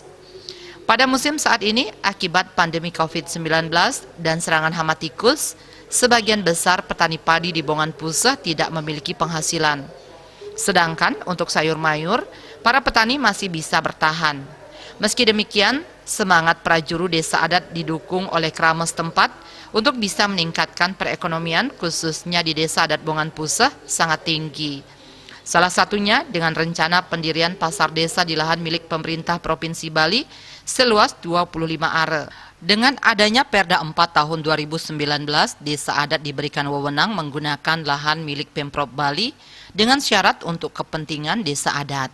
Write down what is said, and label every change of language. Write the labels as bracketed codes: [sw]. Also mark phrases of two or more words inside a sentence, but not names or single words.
[id] Pada musim saat ini, akibat pandemi COVID-19 dan serangan hama tikus, sebagian besar petani padi di Bongan Puseh tidak memiliki penghasilan. Sedangkan untuk sayur mayur, para petani masih bisa bertahan. Meski demikian, semangat prajuru desa adat didukung oleh krama setempat untuk bisa meningkatkan perekonomian khususnya di desa adat Bongan Puseh sangat tinggi. Salah satunya dengan rencana pendirian pasar desa di lahan milik pemerintah Provinsi Bali seluas 25 are. Dengan adanya Perda 4 tahun 2019, desa adat diberikan wewenang menggunakan lahan milik Pemprov Bali dengan syarat untuk kepentingan desa adat.